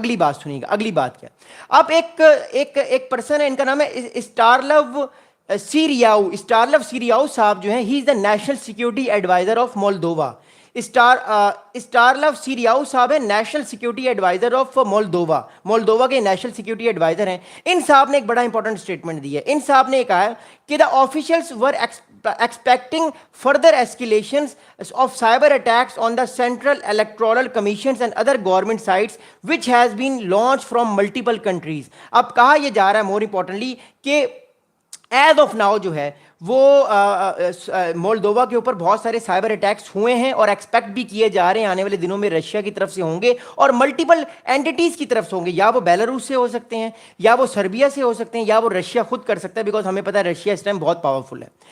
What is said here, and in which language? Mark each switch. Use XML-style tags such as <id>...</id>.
<ur>اگلی بات سنیے گا, اگلی بات کیا. اب ایک پرسن ہے, ان کا نام ہے اسٹارلو سیریاؤ صاحب جو ہیں,</ur> <en>He is the national security adviser of Moldova.</en> <ur>اسٹارلو سیریاؤ صاحب ہے</ur> <en>national security adviser of Moldova</en> <ur>کے نیشنل سیکیورٹی ایڈوائزر ہیں. ان صاحب نے ایک بڑا انپورٹنٹ اسٹیٹمنٹ دی ہے. ان صاحب نے کہا ہے کہ</ur> <en>The officials were expecting further escalations of cyber attacks on the Central Electoral Commissions and other government sites which has been launched from multiple countries.</en> <ur>اب کہا یہ جا رہا ہے</ur> <en>more importantly</en> <ur>کہ</ur> <en>as of now</en> <ur>جو ہے وہ مولدووا کے اوپر بہت سارے سائبر اٹیکس ہوئے ہیں, اور ایکسپیکٹ بھی کیے جا رہے ہیں آنے والے دنوں میں رشیا کی طرف سے ہوں گے, اور ملٹیپل اینٹیز کی طرف سے ہوں گے. یا وہ بیلاروس سے ہو سکتے ہیں, یا وہ سربیا سے ہو سکتے ہیں, یا وہ رشیا خود کر سکتا ہے, بیکاز ہمیں پتہ ہے رشیا اس ٹائم بہت پاورفل ہے.</ur>